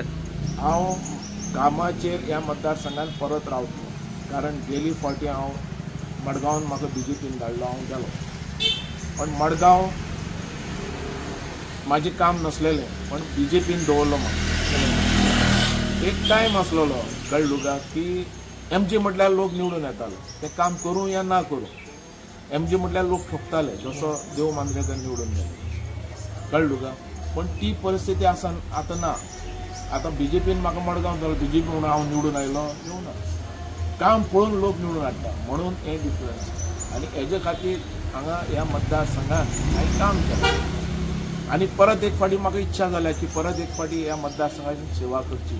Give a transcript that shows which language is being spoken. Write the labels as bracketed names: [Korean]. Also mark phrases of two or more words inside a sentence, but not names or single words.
[Konkani] हांव कामाचेर ह्या मतदारसंघात परत रावतलो कारण गेली फावटी हांव मडगांवान म्हाका BJPन धाडलो हांव गेलो पण मडगांव म्हाजें काम नसलेलें पण BJPन दवरलो म्हाका एक टायम आसलेलो कळ्ळें तुका की MG म्हटल्यार लोक निवडून येताले तें काम करूं या ना करूं MG म्हटल्यार लोक ठोकताले जसो देव मांद्रेकर निवडून गेले, [Marathi] कळलं का? [Konkani] पण ती परिस्थिती आता ना. आता BJPन म्हाका मडगांव जालो, BJP म्हणून हांव निवडून आयलो, येवना. काम पळोवन लोक निवडून हाडटा म्हणून हे डिफरन्स. आनी हेजे खातीर हांगा ह्या मतदारसंघात हांवें काम केलें आनी परत एक फावटी म्हाका इच्छा जाल्या की परत एक फावटी ह्या मतदारसंघाची सेवा करची.